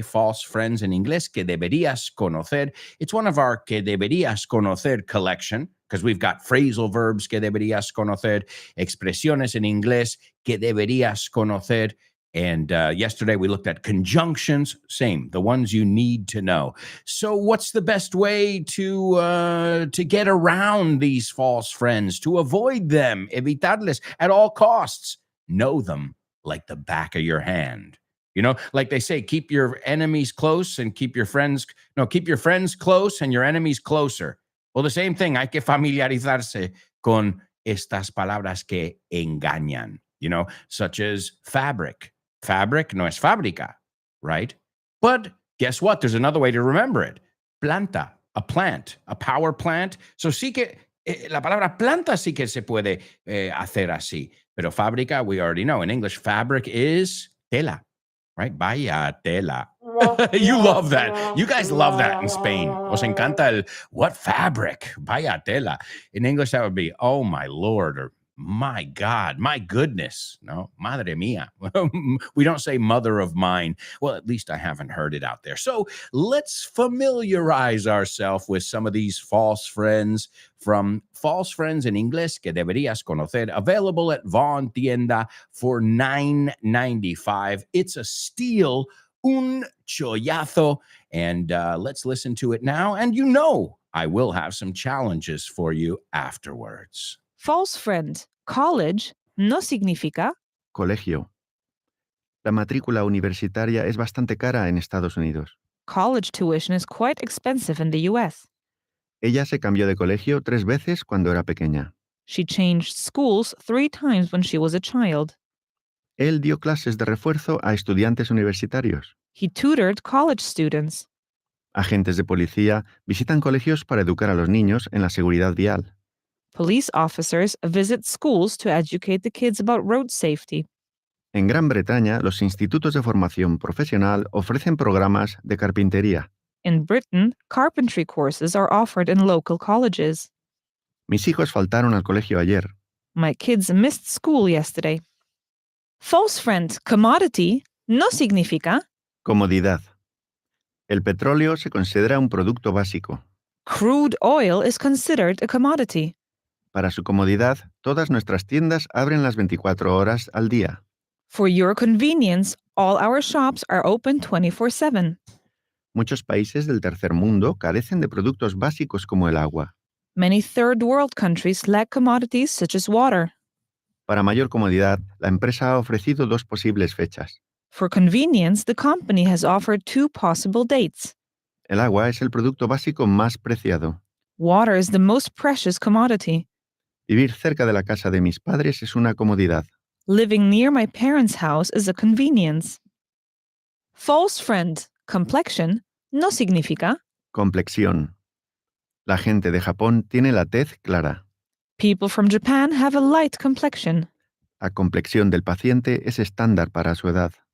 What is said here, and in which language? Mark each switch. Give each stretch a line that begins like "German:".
Spanish: False Friends en Inglés que deberías conocer.
English: It's one of our
Spanish: que deberías conocer
English: collection, because we've got phrasal verbs
Spanish: que deberías conocer, expresiones en inglés que deberías conocer.
English: And yesterday we looked at conjunctions, same, the ones you need to know. So what's the best way to get around these false friends, to avoid them, evitarles at all costs? Know them like the back of your hand. Like they say, keep your enemies close and keep your friends close and your enemies closer. Well, the same thing,
Spanish: hay que familiarizarse con estas palabras que engañan,
English: such as fabric. Fabric
Spanish: no es fábrica,
English: right? But guess what? There's another way to remember it. Planta, a plant, a power plant.
Spanish: So sí que la palabra planta sí que se puede hacer así. Pero fábrica,
English: we already know. In English, fabric is tela, right?
Spanish: Vaya tela.
English: You love that. You guys love that in Spain.
Spanish: Os encanta
English: what fabric?
Spanish: Vaya tela.
English: In English, that would be, oh, my Lord, or my God, my goodness. No,
Spanish: madre mía.
English: We don't say mother of mine. Well, at least I haven't heard it out there. So let's familiarize ourselves with some of these false friends from False Friends in Inglés que deberías conocer, available at Vaughn Tienda for $9.95. It's a steal,
Spanish: un chollazo.
English: And let's listen to it now. And I will have some challenges for you afterwards. False friend. College
Spanish: no significa Colegio. La matrícula universitaria es bastante cara en Estados Unidos.
English: college tuition is quite expensive in the US.
Spanish: Ella se cambió de colegio 3 veces cuando era pequeña.
English: She changed schools 3 times when she was a child.
Spanish: Él dio clases de refuerzo a estudiantes universitarios.
English: He tutored college students.
Spanish: Agentes de policía visitan colegios para educar a los niños en la seguridad vial.
English: Police officers visit schools to educate the kids about road safety.
Spanish: En Gran Bretaña, los institutos de formación profesional ofrecen programas de carpintería.
English: In Britain, carpentry courses are offered in local colleges.
Spanish: Mis hijos faltaron al colegio ayer.
English: My kids missed school yesterday. False friend. Commodity
Spanish: no significa Comodidad. El petróleo se considera un producto básico.
English: crude oil is considered a commodity.
Spanish: Para su comodidad, todas nuestras tiendas abren las 24 horas al día.
English: For your convenience, all our shops are open 24/7.
Spanish: Muchos países del tercer mundo carecen de productos básicos como el agua.
English: Many third world countries lack commodities such as water.
Spanish: Para mayor comodidad, la empresa ha ofrecido 2 posibles fechas.
English: For convenience, the company has offered 2 possible dates.
Spanish: El agua es el producto básico más preciado.
English: Water is the most precious commodity.
Spanish: Vivir cerca de la casa de mis padres es una comodidad.
English: Living near my parents' house is a convenience. False friend. Complexion
Spanish: no significa Complexión. La gente de Japón tiene la tez clara.
English: people from Japan have a light complexion.
Spanish: La complexión del paciente es estándar para su edad.